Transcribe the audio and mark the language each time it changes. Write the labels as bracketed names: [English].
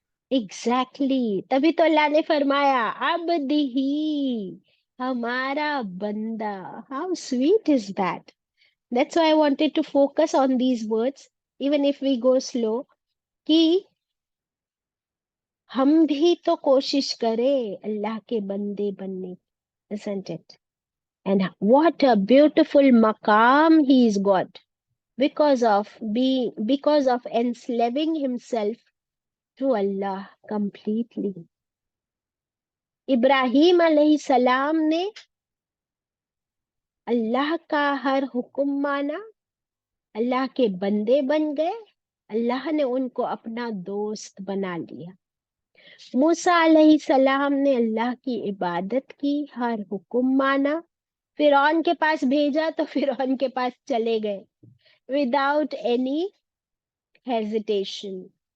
[Hindi] Exactly, तभी तो अल्लाह ने फरमाया अब्दिही, हमारा बंदा। [English] How sweet is that? That's why I wanted to focus on these words, even if we go slow, [Hindi] कि हम भी तो कोशिश करें अल्लाह के बंदे बनने की, [English] isn't it? And what a beautiful maqam he's got because of enslaving himself to Allah completely. [Hindi] Ibrahim अलैहिस्सलाम ने अल्लाह का हर हुक्म माना, अल्लाह के बंदे बन गए, अल्लाह ने उनको अपना दोस्त बना लिया। मूसा अलैहिस्सलाम ने अल्लाह की इबादत की, हर हुक्म माना, फिरौन के पास भेजा तो फिरौन के पास चले गए [English] Without any hesitation.